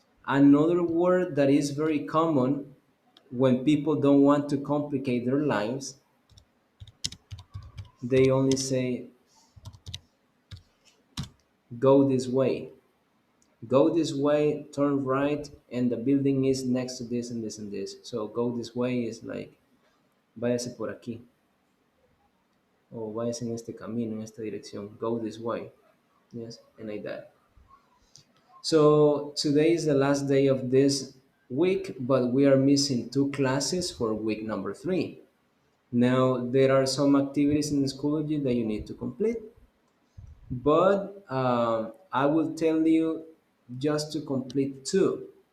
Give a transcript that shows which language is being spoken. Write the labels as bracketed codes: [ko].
[en] Another word that is very common when people don't want to complicate their lives, they only say, go this way. Go this way, turn right, and the building is next to this and this and this. So go this way is like, [es] váyase por aquí. O váyase en este camino, en esta dirección. [en] Go this way. Yes, and like that. So today is the last day of this week, but we are missing 2 classes for week number 3. Now, there are some activities in Schoology that you need to complete, but I will tell you just to complete 2.